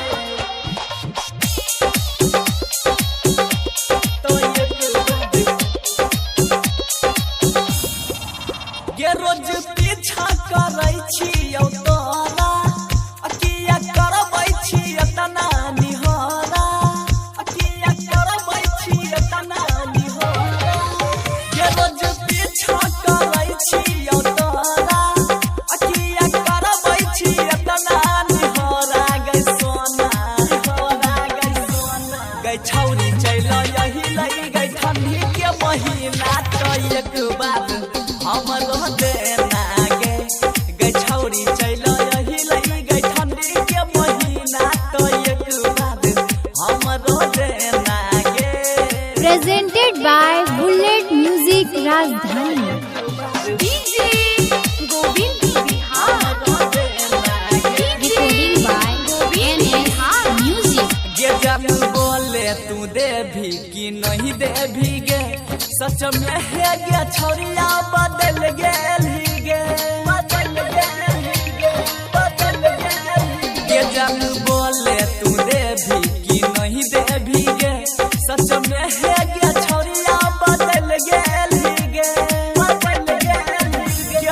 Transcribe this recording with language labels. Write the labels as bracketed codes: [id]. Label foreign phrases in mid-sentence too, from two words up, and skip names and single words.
[mai] ये रोज पीछा करै छियौ तोरा, किया करबै छियै तना निहोरा, किया करबै छियै तना निहोरा। ये रोज पीछा करै छियौ तोरा, किया करबै छियै तना निहोरा। गै सोना निहोरा, गै सोना गै छौरी चैल यही लई गै ठंडी के महीना तो एक बात हमरो देना गे। गै छौरी चैल यही लई गै ठंडी के महीना तो एक बात हमरो देना गे। [en] Presented by Bullet Music Rajdhani। डीजे गोविंद बिहार, Recording by NS Music। [mai] गे जब बोले तू देभी कि नहीं देभी गे, सच में है गे छौरिया बदल गेली गे, बदल गेली गे, बदल गेली गे। जब बोले तू देभी कि नहीं देभी गे, सच में है गे छौरिया बदल गेली गे, बदल गेली गे।